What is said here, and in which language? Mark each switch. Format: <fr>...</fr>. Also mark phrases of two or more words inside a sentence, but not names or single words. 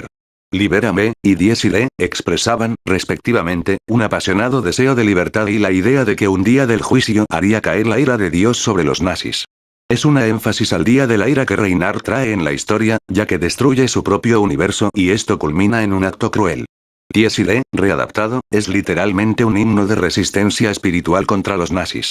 <es>Libérame, y Dies Irae, expresaban, respectivamente, un apasionado deseo de libertad y la idea de que un día del juicio haría caer la ira de Dios sobre los nazis. Es una énfasis al día de la ira que Reinhardt trae en la historia, ya que destruye su propio universo y esto culmina en un acto cruel. Dies Irae, readaptado, es literalmente un himno de resistencia espiritual contra los nazis.</es>